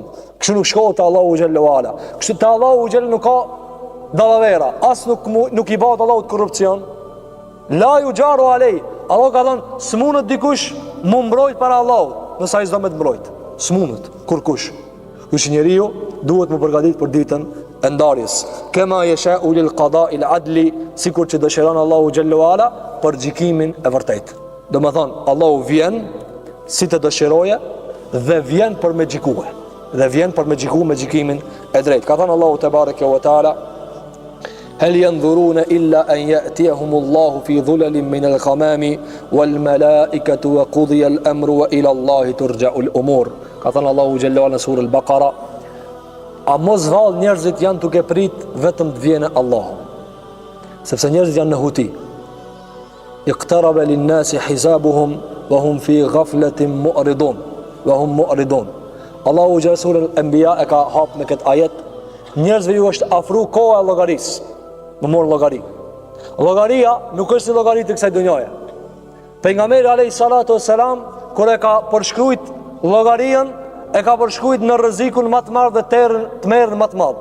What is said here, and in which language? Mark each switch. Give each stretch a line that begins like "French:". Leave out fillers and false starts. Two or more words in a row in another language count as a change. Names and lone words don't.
Albanian: Kështu nuk shkohet te Allahu
Arabic: جل وعلا.
Albanian: Kështu te Allahu xhallahu nuk ka dallavera, as nuk i bëhet Allahut korrupsion.
Arabic: لا يجار عليه.
Albanian: Allah ka thënë s'munët dikush mu mbrojt para Allahut, nëse ai s'do me të mbrojt. S'munët kurkush. Kështu njeriu duhet më përgatit për ditën e ndarjes.
Arabic: كما يشاء للقضاء العدل,
Albanian: sikur që dëshiron Allahu
Arabic: جل وعلا
Albanian: për gjykimin e vërtetë. Domethënë Allahu vjen si të dëshiroje dhe vjen për me gjykue. Dhe vjen për me gjyku me gjykimin e drejtë. Ka thënë Allahu
Arabic: تبارك وتعالى: "هل ينظرون إلا أن يأتيهم الله في ظلل من الغمام والملائكة وقضي الأمر وإلى الله ترجع الأمور."
Albanian: Ka thënë Allahu
Arabic: جل وعلا
Albanian: në surën Al-Baqara: a mos vallë njerëzit janë duke prit vetëm të vjene Allahu, sepse njerëzit janë në huti.
Arabic: اقترب للناس حسابهم وهم في غفلة معرضون وهم معرضون.
Albanian: Allahu xhallahu surën Al-Anbiya e ka hap në këtë ajet, njerëzve ju është afru koha e llogarisë. Më morë llogari. Llogaria nuk është si llogaritë kësaj dunjaje. Pejgamberi
Arabic: عليه الصلاة والسلام
Albanian: kur e ka përshkruajt llogarinë e ka përshkujt në rrezikun më të madh dhe të merrën më të madh.